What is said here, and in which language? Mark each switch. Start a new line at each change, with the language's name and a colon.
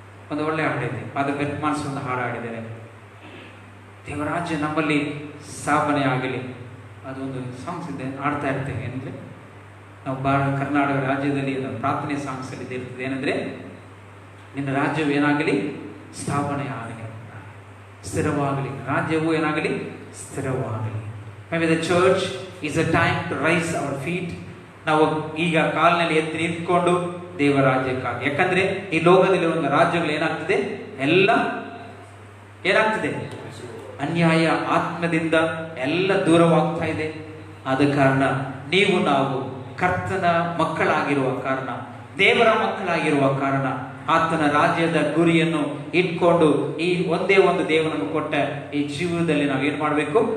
Kannada: ಒಂದು ಒಳ್ಳೆ ಹಾಡಿದೆ, ಪಾದ ರಿಸ್ಪಾನ್ಸ್ ಒಂದು ಹಾಡು ಹಾಡಿದ್ದಾರೆ, ದೇವರ ರಾಜ್ಯ ನಮ್ಮಲ್ಲಿ ಸ್ಥಾಪನೆ ಆಗಲಿ. ಅದೊಂದು ಸಾಂಗ್ಸ್ ಇದೆ, ಹಾಡ್ತಾ ಇರ್ತೇವೆ. ಏನಂದರೆ ನಾವು ಕರ್ನಾಟಕ ರಾಜ್ಯದಲ್ಲಿ ಪ್ರಾರ್ಥನೆ ಸಾಂಗ್ಸ್ ಅಲ್ಲಿ ಇರ್ತದೆ, ಏನಂದರೆ ನಿನ್ನ ರಾಜ್ಯವು ಏನಾಗಲಿ, ಸ್ಥಾಪನೆ ಆಗಲಿ, ಸ್ಥಿರವಾಗಲಿ. ರಾಜ್ಯವು ಏನಾಗಲಿ, ಸ್ಥಿರವಾಗಲಿ.
English: Maybe the church is a time to rise our feet.
Kannada: ನಾವು ಈಗ ಕಾಲಿನಲ್ಲಿ ಎತ್ತಿ ನಿಂತ್ಕೊಂಡು ದೇವರ ರಾಜ್ಯಕ್ಕಾಗಿ, ಯಾಕಂದ್ರೆ ಈ ಲೋಕದಲ್ಲಿ ಒಂದು ರಾಜ್ಯಗಳು ಏನಾಗ್ತದೆ, ಎಲ್ಲ ಏನಾಗ್ತದೆ, ಅನ್ಯಾಯ ಆತ್ಮದಿಂದ ಎಲ್ಲ ದೂರವಾಗ್ತಾ ಇದೆ. ಆದ ಕಾರಣ ನೀವು ನಾವು ಕರ್ತನ ಮಕ್ಕಳಾಗಿರುವ ಕಾರಣ, ದೇವರ ಮಕ್ಕಳಾಗಿರುವ ಕಾರಣ, ಆತನ ರಾಜ್ಯದ ಗುರಿಯನ್ನು ಇಟ್ಕೊಂಡು ಈ ಒಂದೇ ಒಂದು ದೇವರನ್ನು ಕೊಟ್ಟ ಈ ಜೀವನದಲ್ಲಿ ನಾವೇನು ಮಾಡಬೇಕು?